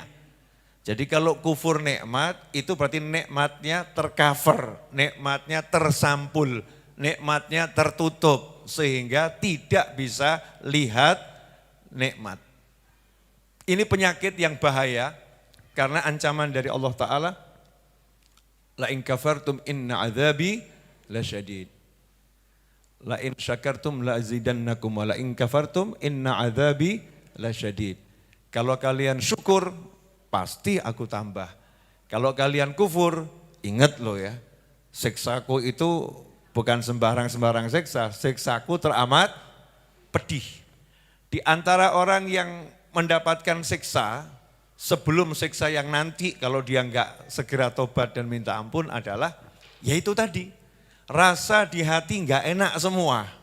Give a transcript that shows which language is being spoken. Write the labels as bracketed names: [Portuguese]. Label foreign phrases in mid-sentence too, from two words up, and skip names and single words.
[Indonesian] Jadi kalau kufur nikmat itu berarti nikmatnya tercover, nikmatnya tersampul, nikmatnya tertutup. Sehingga tidak bisa lihat nikmat. Ini penyakit yang bahaya. Karena ancaman dari Allah Ta'ala, [Arabic] لئن كفرتم إن عذابي لشديد. لئن شكرتم لأزيدنكم ولئن كفرتم إن عذابي لشديد. [Indonesian] Kalau kalian syukur, pasti aku tambah. Kalau kalian kufur, ingat loh ya, siksaku itu bukan sembarang-sembarang siksa, siksaku teramat pedih. Di antara orang yang mendapatkan siksa, sebelum siksa yang nanti kalau dia enggak segera tobat dan minta ampun adalah, yaitu tadi, rasa di hati enggak enak semua.